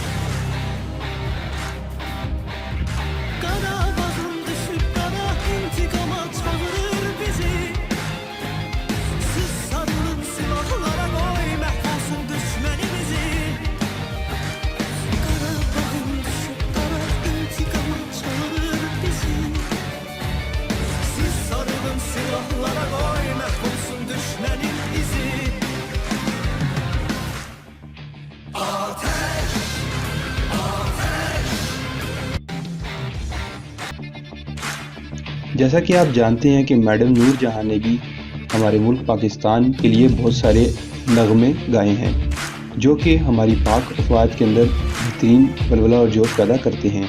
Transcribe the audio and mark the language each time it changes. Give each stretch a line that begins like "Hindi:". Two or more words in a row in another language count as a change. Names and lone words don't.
Azerbaijani: Karabağın düşüp kara intikama çağırır bizi Siz sarılın silahlara koy məhvolsun düşmənimizi Karabağın düşüp kara intikama çağırır bizi Siz sarılın silahlara koy məhvolsun düşmənin izi Ateş!
Urdu: جیسا کہ آپ جانتے ہیں کہ میڈم نور جہاں نے بھی ہمارے ملک پاکستان کے لیے بہت سارے نغمے گائے ہیں جو کہ ہماری پاک افواج کے اندر بہترین ولولہ اور جوش پیدا کرتے ہیں.